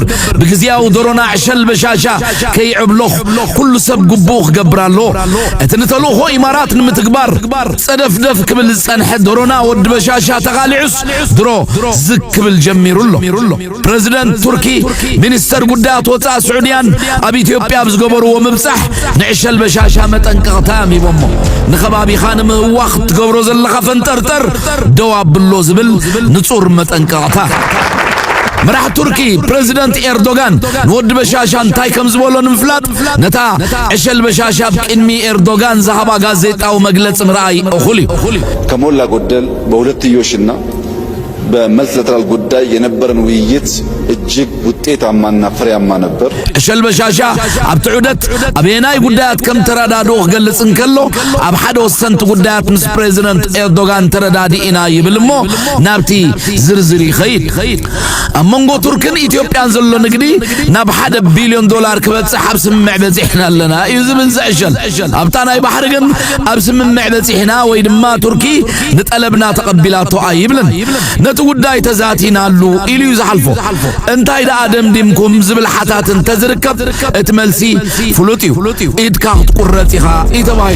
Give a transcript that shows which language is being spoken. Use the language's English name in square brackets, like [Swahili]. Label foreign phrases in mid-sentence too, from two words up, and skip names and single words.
[Tigrinya] ብግዚያዊ ዶሮና ዕሸል በሻሻ ከይዕብሎኽ ኩሉ ሰብ ግቡእ ክገብራሎ እቲ ንተልእኾ ኢማራት ንምትግባር ጸደፍደፍ ክብል ዝጸንሐ ዶሮና ወዲ በሻሻ ተኻሊዑስ ድሮ ዝክ ክብል ጀሚሩሎ ፕሬዚደንት ቱርኪ ሚኒስተር ጉዳያት ወፃእ ስዑድያን ኣብ ኢትዮጵያ ብዝገበርዎ ምብጻሕ ንዕሸል በሻሻ መጠንቀቕታ ሚቦሞ ንኸባቢኻ ንምህዋኽ ትገብሮ ዘለኻ ፈንጠርጠር ደው ኣብሎ ዝብል ንጹር መጠንቀቕታ መራሕ ቱርኪ ፕሬዚደንት ኤርዶጋን ንወዲ በሻሻ እንታይ ከም ዝበሎ ንምፍላጥ ነታ ዕሸል በሻሻ ብቅድሚ ኤርዶጋን ዝሃባ ጋዜጣዊ መግለጽ ምርኣይ እኹል እዩ [Amharic] ከሞላ ጎደል በሁለትዮሽና በመልቲላተራል ጉዳይ የነበረን ውይይት እጅግ ውጤታማና ፍሬያማ ነበር። [Tigrinya] ዕሸል በሻሻ ኣብ ትዑደት ኣብ የናይ ጉዳያት ከም ተረዳድኦ ክገልጽ እንከሎ ኣብ ሓደ ወሰንቲ ጉዳያት ምስ ፕሬዚደንት ኤርዶጋን ተረዳዲእና ይብል እሞ ናብቲ ዝርዝር ይኸይድ ኣብ መንጎ ቱርክን ኢትዮጵያን ዘሎ ንግዲ ናብ $1 ቢልዮን ክበጽሕ ኣብ ስምምዕ በጺሕና ኣለና እዩ ዝብል ዘዕሸል ኣብታ ናይ ባሕሪ ግን ኣብ ስምምዕ በጺሕና ወይ ድማ ቱርኪ ንጠለብና ተቐቢላቶ ኣይብልን ነቲ ጉዳይ ተዛቲናሉ ኢሉ ዝሓልፎ እንታይ ደኣ ደምዲምኩም ዝብል ሓታትን ተዝርከብ እቲ መልሲ ፍሉጥ እዩ ኢድካ ክትቁረጽ ኢኻ ኢተባሂሉ